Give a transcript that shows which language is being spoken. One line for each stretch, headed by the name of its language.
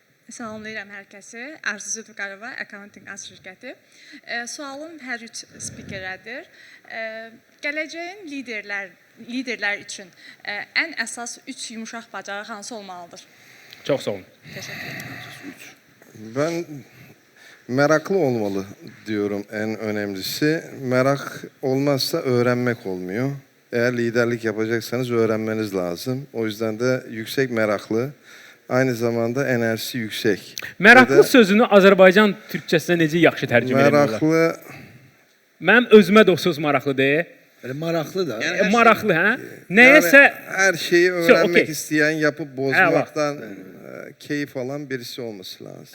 Azerbaijani: Salamlayıram hər kəsi. Arzu Zülfüqarova, Accounting Az şirkəti. Sualım hər üç spikerədir. Gələcəyin liderlər üçün ən əsas 3 yumuşaq bacarıq hansı olmalıdır? Çox sağ olun. Təşəkkür ederim.
Turkish: Ben meraklı olmalı diyorum en önemlisi. Merak olmazsa öğrenmek olmuyor. Eğer liderlik yapacaksanız öğrenmeniz lazım. O yüzden de yüksek meraklı, aynı zamanda enerjisi yüksek.
Azerbaijani: Meraklı sözünü Azərbaycan türkçəsinə necə yaxşı tərcümə edirlər?
Turkish: Meraklı,
Azerbaijani: Mənim özümə də o söz maraqlı deyil. Elə maraqlı da. Yəni Maraqlı, hə?
Turkish: yani
Azerbaijani: Nəyəsə
Turkish: her şeyi öğrenmek
Azerbaijani: okey.
Turkish: isteyen, yapıp bozmaktan keyif alan birisi olması lazım.